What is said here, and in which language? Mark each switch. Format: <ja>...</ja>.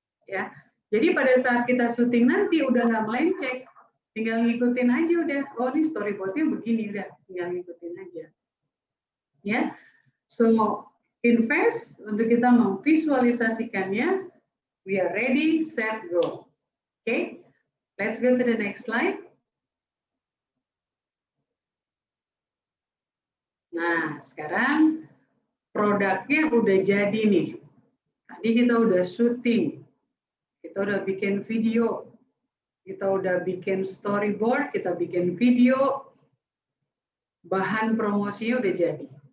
<id>Ya, jadi pada saat kita syuting nanti udah nggak melenceng, tinggal ngikutin aja udah. Oh ini storyboardnya begini udah, tinggal ngikutin aja. Ya, so invest untuk kita memvisualisasikannya.</id> <en>We are ready, set, go. Okay, let's go to the next slide.</en> <id>Nah, sekarang produknya udah jadi nih. Tadi kita udah syuting, kita udah bikin video, kita udah bikin storyboard, kita bikin video, bahan promosinya udah jadi.</id>